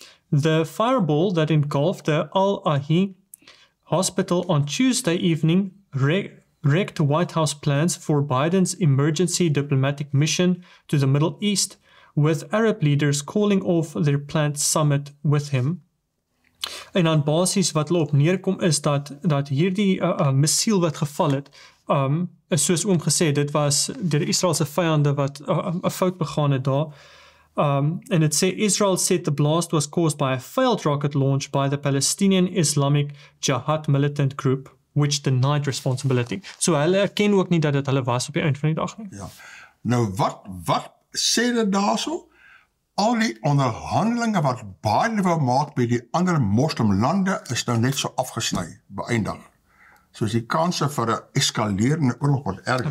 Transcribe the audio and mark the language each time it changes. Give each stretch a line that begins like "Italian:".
English: The fireball that engulfed the 𝗘𝗵𝗾𝗏 hospital on Tuesday evening wrecked White House plans for Biden's emergency diplomatic mission to the Middle East, with Arab leaders calling off their planned summit with him.
Afrikaans: En dan basies wat hulle op neerkom is dat hierdie missiel wat geval het, is soos oom gesê, dit was deur Israelse vyande wat 'n fout begaan het daar. En dit sê
English: Israel said the blast was caused by a failed rocket launch by the Palestinian Islamic Jihad militant group, which denied responsibility.
Afrikaans: So hulle erken ook nie dat dit hulle was op die eind van die dag nie. Ja. Nou wat sê dit daarso? Al die onderhandelinge wat Biden wil maak by die ander moslimlande is nou net so afgesny, beëindig. Soos die kanse vir 'n eskalerende oorlog wat erger.